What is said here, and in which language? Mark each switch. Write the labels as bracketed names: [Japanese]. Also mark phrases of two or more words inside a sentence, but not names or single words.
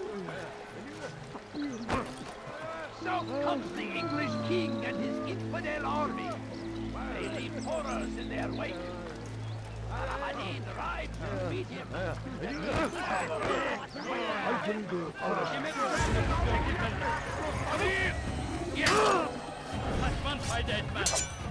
[English] So comes the English king and his infidel army. They leave horrors in their wake. Addin rides to meet him. I can do it. [Turkish] Kaçman fayda etmez.